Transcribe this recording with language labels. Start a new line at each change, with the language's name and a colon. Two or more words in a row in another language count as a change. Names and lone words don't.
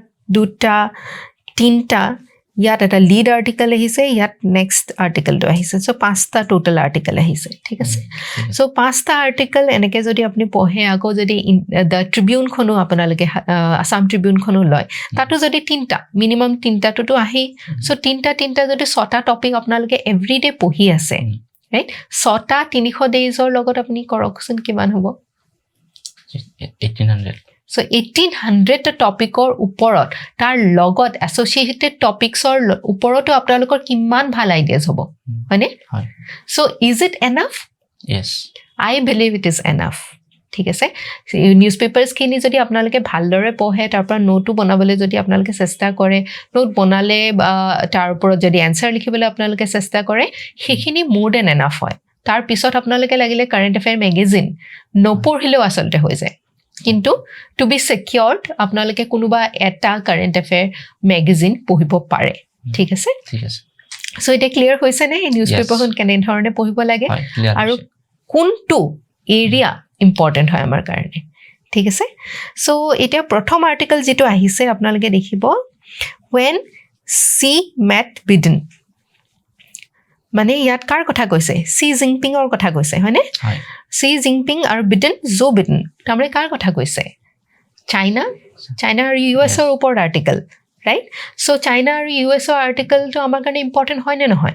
Assamese: দুটা তিনিটা ইয়াত এটা
English: lead article
Assamese: আহিছে ইয়াত নেক্সট আৰ্টিকেলটো আহিছে চ' 5টা
English: total article
Assamese: আহিছে ঠিক আছে চ' 5টা আৰ্টিকেল এনেকৈ যদি আপুনি পঢ়ে আকৌ যদি দ্য ট্ৰিবিউনখনো আপোনালোকে আছাম ট্ৰিবিউনখনো লয় তাতো যদি তিনিটা মিনিমাম তিনিটাটোতো আহেই চ' তিনিটা যদি 6টা টপিক আপোনালোকে এভৰিডে পঢ়ি আছে ৰাইট 6টা 300 ডেইজৰ লগত আপুনি কৰকচোন কিমান হ'ব 1800 So 1800 টপিকৰ ওপৰত তাৰ লগত
English: associated topics
Assamese: ওপৰতো আপোনালোকৰ কিমান ভাল আইডিয়াজ হ'ব হয়নে
English: so is it enough yes I believe it is enough
Assamese: ঠিক আছে নিউজ পেপাৰ্ছখিনি যদি আপোনালোকে ভালদৰে পঢ়ে তাৰ পৰা নোটো বনাবলৈ যদি আপোনালোকে চেষ্টা কৰে নোট বনালে বা তাৰ ওপৰত যদি এনচাৰ লিখিবলৈ আপোনালোকে চেষ্টা কৰে সেইখিনি মোৰ
English: then enough
Assamese: হয় তাৰ পিছত আপোনালোকে লাগিলে
English: current affair magazine
Assamese: নপঢ়িলেও আচলতে হৈ যায় কিন্তু
English: to be secured
Assamese: আপোনালোকে কোনোবা এটা কাৰেণ্ট
English: affair magazine
Assamese: পঢ়িব পাৰে ঠিক আছে সো এটা ক্লিয়াৰ হৈছে নে এই নিউজ পেপাৰখন কেনেধৰণে পঢ়িব লাগে আৰু কোনটো এৰিয়া ইম্পৰ্টেণ্ট হয় আমাৰ কাৰণে ঠিক আছে সো এতিয়া প্ৰথম আৰ্টিকেল যিটো আহিছে আপোনালোকে দেখিব
English: when she met Biden
Assamese: মানে ইয়াত কাৰ কথা কৈছে চি জিনপিঙৰ কথা কৈছে হয়নে চি জিনপিং আৰু বিডেন জো বিডেন তাৰমানে কাৰ কথা কৈছে চাইনা আৰু ইউএছৰ ওপৰত আৰ্টিকেল ৰাইট চ' চাইনা আৰু ইউএছৰ আৰ্টিকেলটো আমাৰ কাৰণে ইম্পৰ্টেণ্ট হয় নে নহয়